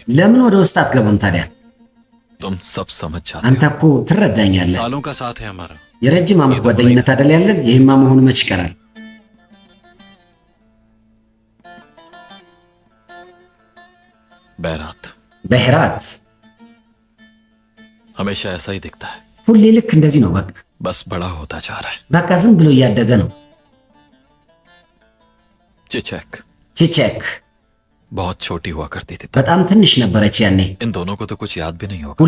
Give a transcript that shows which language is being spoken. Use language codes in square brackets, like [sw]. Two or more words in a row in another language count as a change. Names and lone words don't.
[am] ለምን ወደ ውስጥ አትገባም ታዲያ? [ur] तुम सब समझ जाते [am] አንተ እኮ ትረዳኛለህ። [ur] सालों का साथ है हमारा। [am] የረጅም ዓመት ጓደኝነት አይደል ያለን? ይሄማ መሆኑ መች ይቀራል? [ur] बैरात [am] በሄራት [ur] हमेशा ऐसा ही दिखता है, [am] ሁሌ ልክ እንደዚህ ነው። በቃ [ur] बस बड़ा होता जा रहा है। [am] በቃ ዝም ብሎ እያደገ ነው። [ur] चिचेक [am] ቺቼክ [ur] बहुत छोटी हुआ करती थी तब। [am] በጣም ትንሽ ነበረች ያኔ። [ur] इन दोनों को तो कुछ याद भी नहीं होगा।